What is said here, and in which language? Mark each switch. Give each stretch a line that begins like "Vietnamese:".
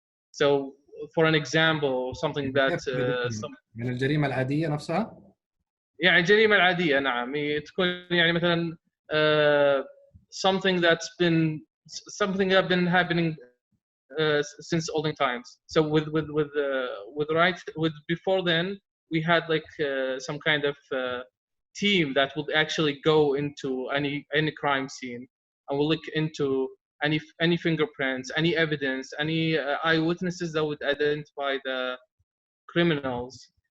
English: So for an example, something that
Arabic: من الجريمة العادية نفسها؟ يعني الجريمة العادية نعم تكون يعني مثلا
English: something that's been happening since olden times. So with before then we had like some kind of team that would actually go into any crime scene and will look into any fingerprints, any evidence, any eyewitnesses that would identify the criminals,